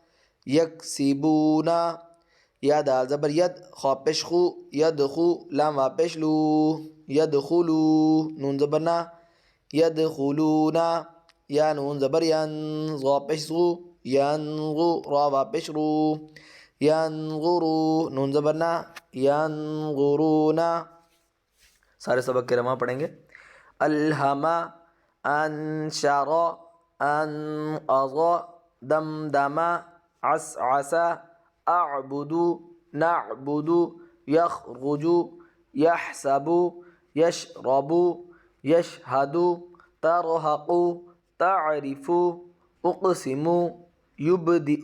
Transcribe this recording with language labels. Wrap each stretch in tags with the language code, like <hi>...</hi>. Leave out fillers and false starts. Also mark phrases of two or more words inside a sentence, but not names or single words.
<ur>یکسبونا، یا دال زبر ید، خا پیش خو، یدخو، لام وا پیش لو، یدخلو، نون زبر نا، یدخلونا، یا نون زبر ین، ضا پیش زو، ینغو، را وا پیش رو، ینظرو نون زبر نا ینظرونا. سارے سبق کے رواں پڑھیں گے.</ur> <ar>الہما انشر انقض دمدم عسعس اعبد نعبد یخرج یحسب یشرب یشہد ترہق تعرف اقسم یبدئ</ar>